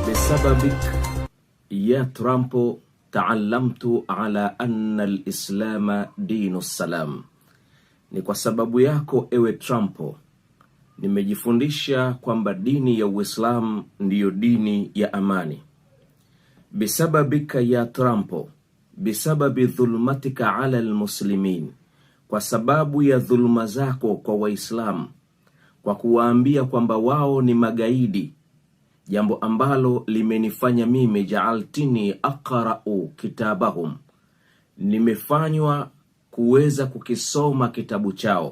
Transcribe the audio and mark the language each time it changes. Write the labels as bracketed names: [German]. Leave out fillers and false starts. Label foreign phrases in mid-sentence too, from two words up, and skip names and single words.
[Arabic] بسببك يا ترامب تعلمت على أن الإسلام دين السلام. [Swahili] Ni kwa sababu yako ewe Trump nimejifundisha kwamba dini ya Uislamu ndiyo dini ya amani. [Arabic] بسببك يا Trump، بسبب ظلمك على المسلمين, [Swahili] kwa sababu ya dhulma zako kwa Waislamu, kwa kuwaambia kwamba wao ni magaidi, jambo ambalo limenifanya mimi [Arabic] جعلتني أقرأ كتابهم, [Swahili] nimefanywa kuweza kukisoma kitabu chao.